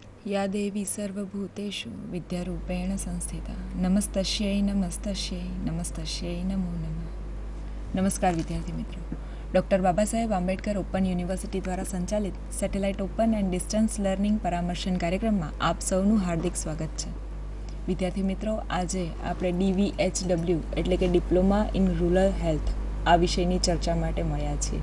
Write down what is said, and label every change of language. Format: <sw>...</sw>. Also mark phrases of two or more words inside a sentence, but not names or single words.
<sa>या देवी सर्वभूतेषु विद्यारूपेण संस्थिता नमस्तस्यै नमस्तस्यै नमस्तस्यै नमो नमः.</sa> <gu>નમસ્કાર વિદ્યાર્થી મિત્રો. ડૉક્ટર બાબા સાહેબ આંબેડકર ઓપન યુનિવર્સિટી દ્વારા સંચાલિત</gu> <en>Satellite Open and Distance Learning</en> <gu>પરામર્શન કાર્યક્રમમાં આપ સૌનું હાર્દિક સ્વાગત છે. વિદ્યાર્થી મિત્રો, આજે આપણે DVHW એટલે કે</gu> <en>Diploma in Rural Health</en> <gu>આ વિષયની ચર્ચા માટે મળ્યા છીએ.</gu>